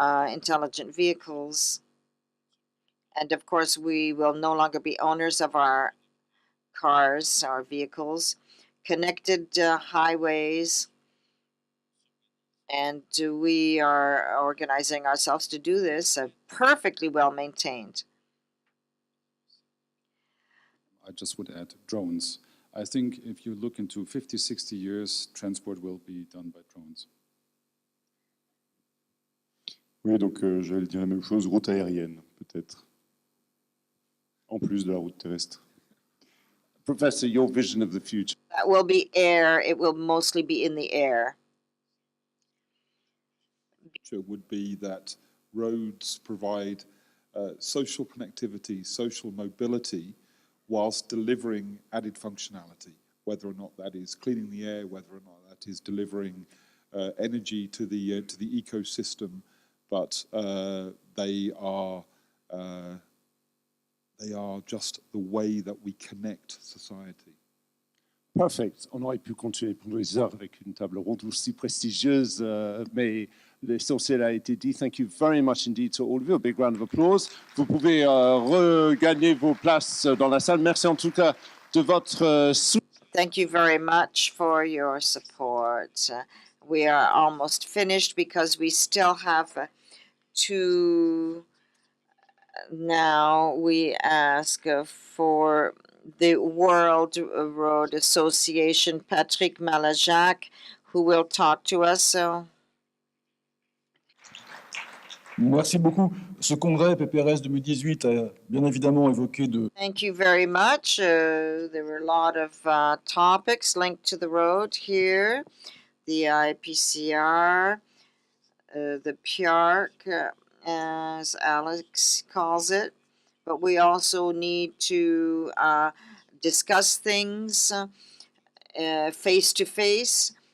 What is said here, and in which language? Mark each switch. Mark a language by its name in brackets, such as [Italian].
[English] Intelligent vehicles. And of course, we will no longer be owners of our cars, our vehicles, connected highways, and we are organizing ourselves to do this, perfectly well maintained. I just would add drones. I think if you look into 50, 60 years, transport will be done by drones. [French] Oui, donc j'allais dire la même chose, route aérienne, peut-être. En plus de la route terrestre. [English] Professor, your vision of the future. That will be air. It will mostly be in the air. Would be that roads provide social connectivity, social mobility, whilst delivering added functionality, whether or not that is cleaning the air, whether or not that is delivering energy to the ecosystem, but they are just the way that we connect society. Perfect. [French] On aurait pu continuer pendant des heures avec une table ronde aussi prestigieuse, mais l'essentiel a été dit. [English] Thank you very much indeed to all of you. A big round of applause. [French] Vous pouvez regagner vos places dans la salle. Merci en tout cas de votre soutien. [English] Thank you very much for your support. We are almost finished because we still have to. Now we ask for the World Road Association, Patrick Malajac, who will talk to us. So. [French] Merci beaucoup. Ce congrès PPRS 2018 a bien évidemment évoqué de... [English] Thank you very much. There were a lot of topics linked to the road here. The IPCR, the PIARC, as Alex calls it. But we also need to discuss things face-to-face.